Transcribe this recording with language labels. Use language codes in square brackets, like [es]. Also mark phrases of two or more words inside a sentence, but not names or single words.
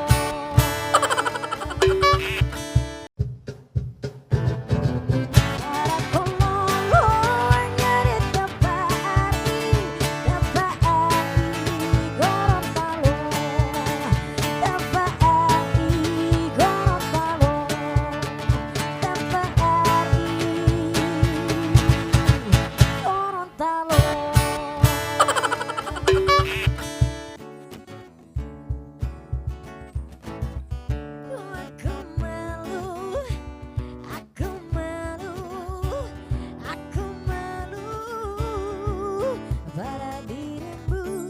[gor] Para kololo nyari tapari Gorontalo, tapari Gorontalo, tapari Gorontalo. [id] Aku malu, aku malu, aku malu pada dirimu.